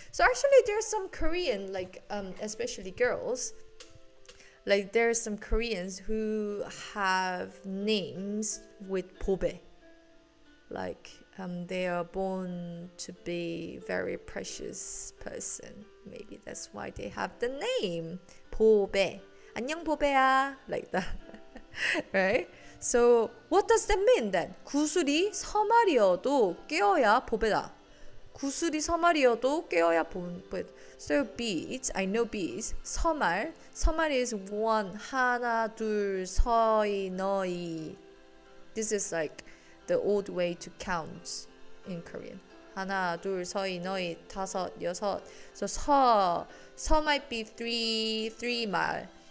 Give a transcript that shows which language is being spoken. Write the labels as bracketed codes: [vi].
[en] So actually there's some Korean, like especially girls, like there's some Koreans who have names with 보배, like they are born to be very precious person. Maybe that's why they have the name 보배. [ko] 안녕 보배야, [en] like that. Right? So what does that mean then? [ko] 구슬이 서말이어도 깨어야 보배다. 구슬이 서말이어도 깨어야 보배다. [en] So beads, I know beads. [ko] 서말 [en] is one, [ko] 하나, 둘, 서이, 너이. [en] This is like the old way to count in Korean. [ko] 하나, 둘, 서이, 너이, 다섯, 여섯. [en] So 서 might be three 말.